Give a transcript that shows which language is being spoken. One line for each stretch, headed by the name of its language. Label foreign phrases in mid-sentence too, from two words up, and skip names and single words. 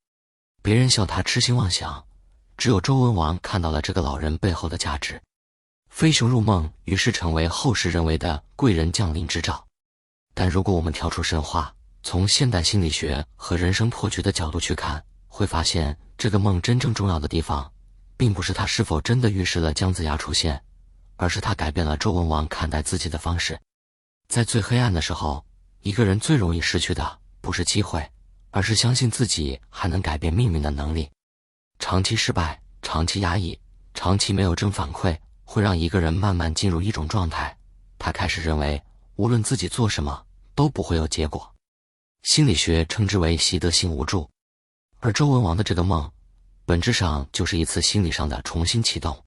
Chinese: 別人笑他痴心妄想，只有周文王看到了這個老人背後的價值。飛熊入夢於是成為後世認為的貴人降臨之兆。但如果我們跳出神話，從現代心理學和人生破局的角度去看，會發現這個夢真正重要的地方，並不是它是否真的預示了姜子牙出現，而是它改變了周文王看待自己的方式。在最黑暗的時候，一個人最容易失去的不是機会，而是相信自己還能改變命運的能力。長期失敗，長期壓抑，長期沒有正反饋，會讓一個人慢慢進入一種狀態，他開始認為無論自己做什麼都不會有結果。心理學稱之為習得性無助。而周文王的這個夢，本質上就是一次心理上的重新啟動。